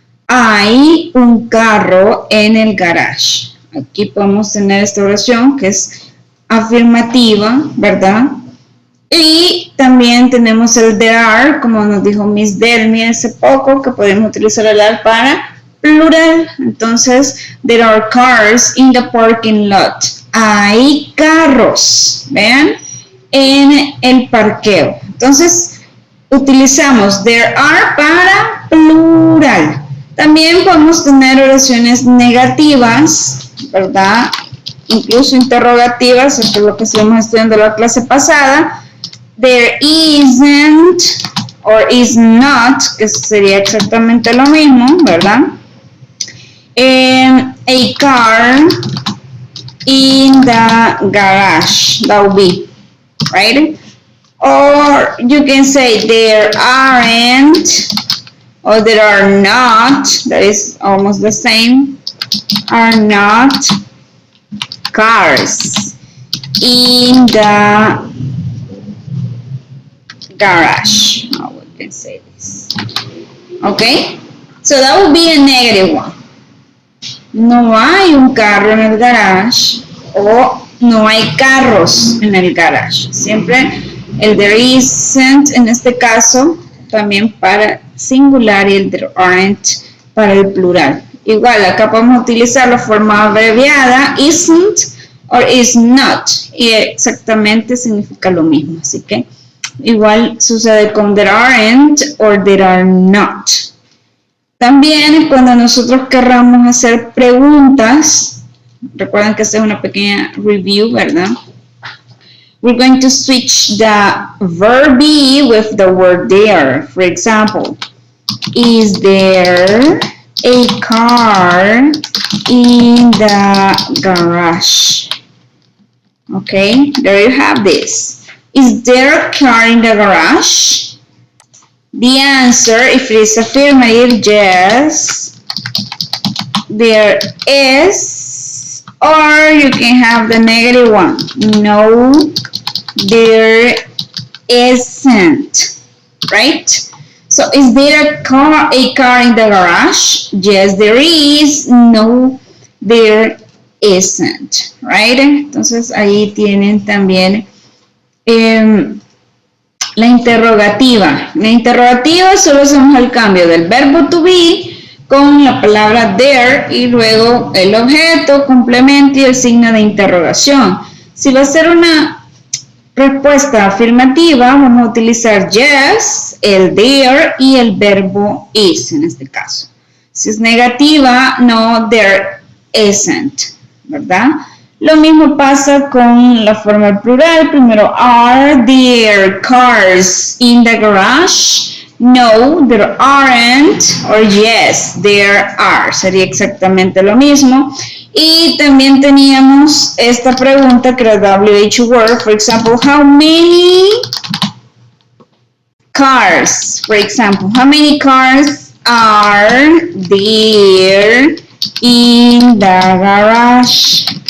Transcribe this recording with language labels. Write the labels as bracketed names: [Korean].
[Spanish] Hay un carro en el garage. Aquí podemos tener esta oración que es afirmativa, ¿verdad? Y también tenemos el [English] there are, [Spanish] como nos dijo Miss Delmi hace poco, que podemos utilizar el are para plural. Entonces, [English] there are cars in the parking lot. [Spanish] Hay carros, vean, en el parqueo. Entonces, utilizamos [English] there are [Spanish] para plural. También podemos tener oraciones negativas, ¿verdad? Incluso interrogativas, esto es lo que estuvimos estudiando en la clase pasada. [English] There isn't or is not, [Spanish] que sería exactamente lo mismo, ¿verdad? [English] A car in the garage, that would be, right? Or you can say there aren't or there are not, that is almost the same, are not cars in the garage. How we can say this? Okay, so that would be a negative one. [Spanish] No hay un carro en el garage o no hay carros en el garage. Siempre el [English] there isn't [Spanish] en este caso también para singular y el [English] there aren't [Spanish] para el plural. Igual acá podemos utilizar la forma abreviada [English] isn't or is not [Spanish] y exactamente significa lo mismo. Así que igual sucede con [English] there aren't or there are not. [Spanish] También cuando nosotros querramos hacer preguntas, recuerden que esta es una pequeña review, ¿verdad? [English] We're going to switch the verb be with the word there. For example, is there a car in the garage? Okay, there you have this. Is there a car in the garage? The answer, if it is affirmative, yes, there is, or you can have the negative one. No, there isn't, right? So, is there a car in the garage? Yes, there is. No, there isn't, right? [Spanish] Entonces, ahí tienen también la interrogativa. La interrogativa solo hacemos el cambio del verbo to be con la palabra there y luego el objeto, complemento y el signo de interrogación. Si va a ser una respuesta afirmativa, vamos a utilizar yes, el there y el verbo is en este caso. Si es negativa, [English] no, there isn't, [Spanish] ¿verdad? Lo mismo pasa con la forma plural. Primero, are there cars in the garage? No, there aren't. Or yes, there are. Sería exactamente lo mismo. Y también teníamos esta pregunta que era WH word. [English] For example, how many cars? For example, how many cars are there in the garage?